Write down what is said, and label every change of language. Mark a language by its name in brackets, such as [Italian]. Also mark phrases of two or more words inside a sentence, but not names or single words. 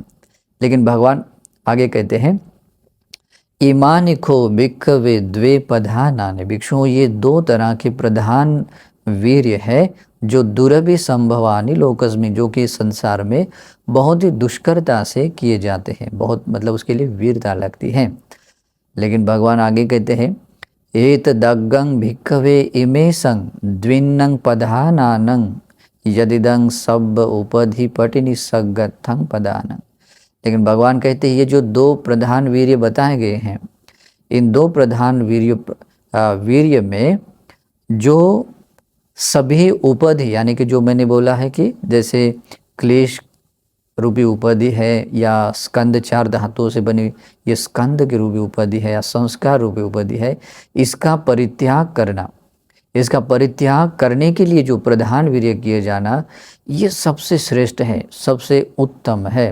[Hindi] लेकिन भगवान आगे कहते हैं [Pali] इमानिको भिक्खवे द्वे प्रधानानि, [Hindi] भिक्षुओं ये दो तरह के प्रधान वीर्य है जो [Pali] दुर्लभ संभवानि लोकस्मिन्, [Hindi] जो कि संसार में बहुत ही दुष्करता से किए जाते हैं, बहुत मतलब उसके लिए वीरता लगती है। लेकिन भगवान आगे कहते हैं [Pali] एतदग्गं भिक्खवे इमे संग द्विन्नं प्रधानानं यदिदं सब उपधिपटि निसग्गथं पदानं। [Hindi] लेकिन भगवान कहते हैं ये जो दो प्रधान वीर्य बताए गए हैं, इन दो प्रधान वीर्य में जो सभी उपाधि यानी कि जो मैंने बोला है कि जैसे क्लेश रूपी उपाधि है या स्कंद चार धातुओं से बनी ये स्कंद की रूपी उपाधि है या संस्कार रूपी उपाधि है, इसका परित्याग करना, इसका परित्याग करने के लिए जो प्रधान वीर्य किए जाना ये सबसे श्रेष्ठ है, सबसे उत्तम है।